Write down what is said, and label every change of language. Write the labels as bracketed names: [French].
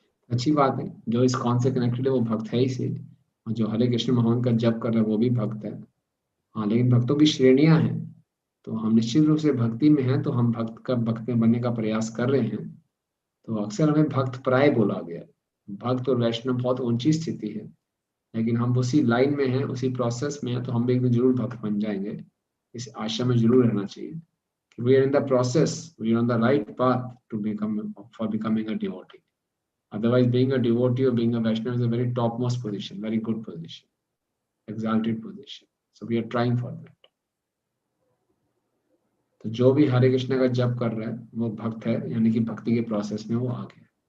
[Hindi] अच्छी बात है, जो इस्कॉन से कनेक्टेड है वो भक्त है ही से, और जो हरे कृष्ण महामंत्र का जप कर रहा है वो भी भक्त है। हाँ, लेकिन भक्तों की श्रेणियां हैं। तो हम निश्चित रूप से भक्ति में हैं, तो हम भक्त बनने का प्रयास कर रहे हैं। तो अक्सर हमें भक्त प्राय बोला गया। भक्त और वैष्णव बहुत ऊंची स्थिति है, लेकिन हम उसी लाइन में हैं, उसी प्रोसेस में हैं, तो हम भी एक दिन जरूर भक्त बन जाएंगे। इस आशा में जरूर रहना चाहिए कि [English] we are in the process, we are on the right path to becoming a devotee. Otherwise, being a devotee or being a Vaishnava is a very topmost position, very good position, exalted position. So we are trying for that. [Hindi] तो जो भी हरे कृष्ण का जप कर रहा है वो भक्त है, यानी कि भक्ति के प्रोसेस में वो आ गया।